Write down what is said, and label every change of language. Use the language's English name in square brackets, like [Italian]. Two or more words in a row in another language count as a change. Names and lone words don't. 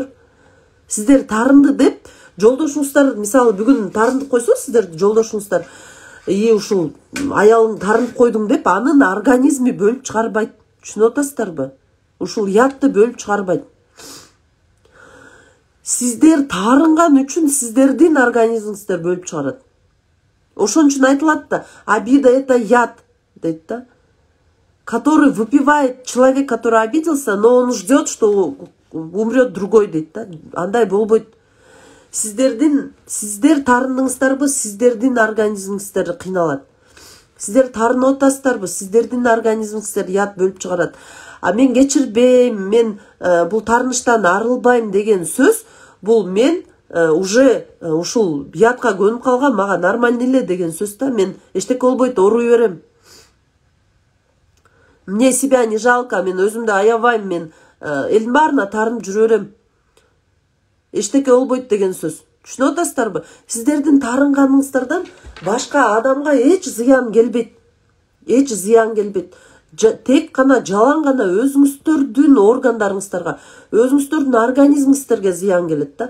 [Kyrgyz] Сиздер тарынды деп жолдошуңуздар, мисалы бүгүн тарындып койсо, сиздер жолдошуңуздар, ушул аялың тарынып койдуң деп анын организми бөлүп чыгарбайт. Түшүнүп атасыздарбы? Ушул ядты бөлүп чыгарбайт. Сиздер тарынган үчүн сиздердин организмиңиздер бөлүп чыгарат. Ошон үчүн айтылат да, [Russian] обида это яд, [Kyrgyz] дейт да. [Russian] Который выпивает человек, который обиделся, но он ждет, что умрет другой, [Kyrgyz] дейт да. Андай болбойт. Сиздер тарындыңыздарбы, сиздердин организмиңиздер кыйналат. Сиздер тарынып атасыздарбы, сиздердин организмиңиздер яд бөлүп чыгарат. А мен кечирбейм, мен бул тарыныштан арылбайм деген сөз, бул мен уже ушул ядка көнүп калган, мага нормально эле деген сөз да. Мен эчтеке болбойт, ооруй берем. [Russian] Мне себя не жалко, [Kyrgyz] мен өзүмдү аябайм, мен элдин баарына тарынып жүрө берем. Эчтеке болбойт деген сөз. Түшүнүп атасыздарбы? Сиздердин тарынганыңыздардан башка адамга эч зыян келбейт. Эч зыян келбейт. Тек гана жалаң гана өзүңүздөрдүн органдарыңыздарга, өзүңүздөрдүн организмиңиздерге зыян келет да.